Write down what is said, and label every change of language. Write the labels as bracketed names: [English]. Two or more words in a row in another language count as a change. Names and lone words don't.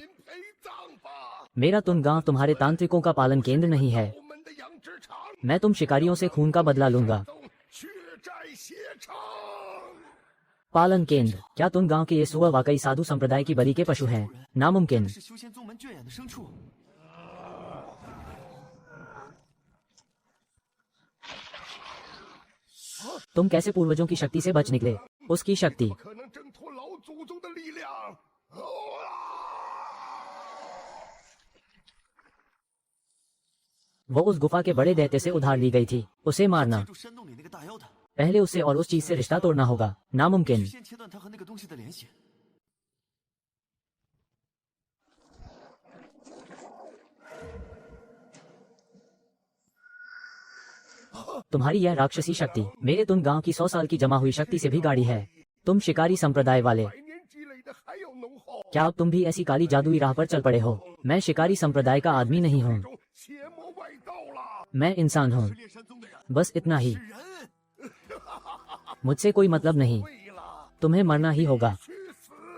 [Chinese] 民陪葬吧， [Hindi] मेरा तुम गांव तुम्हारे तांत्रिकों का पालन केंद्र नहीं है। [Chinese] 我们的养殖场， [Hindi] मैं तुम शिकारियों से खून का बदला लूंगा। [Chinese] 都血债血偿。 [Hindi] पालन केंद्र, क्या तुम गांव के ये सुअर वाकई साधु संप्रदाय की बलि के पशु हैं? नामुमकिन। [Chinese] 是修仙宗门圈养的牲畜。 [Hindi] तुम कैसे पूर्वजों की शक्ति से बच निकले? उसकी शक्ति। [Chinese] 不可能挣脱老祖宗的力量。 [Hindi] वो उस गुफा के बड़े दैत्य से उधार ली गई थी। उसे मारना। [Chinese] 接住山洞里那个大妖的， [Hindi] पहले उससे और उस चीज से रिश्ता तोड़ना होगा। नामुमकिन। [Chinese] 先切断他和那个东西的联系。 [Hindi] तुम्हारी यह राक्षसी शक्ति मेरे तुम गांव की 100 साल की जमा हुई शक्ति से भी गाढ़ी है। तुम शिकारी संप्रदाय वाले, [Chinese] 百年积累的还要浓厚。 [Hindi] क्या अब तुम भी ऐसी काली जादुई राह पर चल पड़े हो? मैं शिकारी संप्रदाय का आदमी नहीं हूँ। [Chinese] 中邪魔外道了。 [Hindi] मैं इंसान हूँ। [Chinese] 炼山宗的人， [Hindi] बस इतना ही। [Chinese] 人 [Hindi] मुझसे कोई मतलब नहीं। [Chinese] 对了， [Hindi] तुम्हें मरना ही होगा। [Chinese] 去死！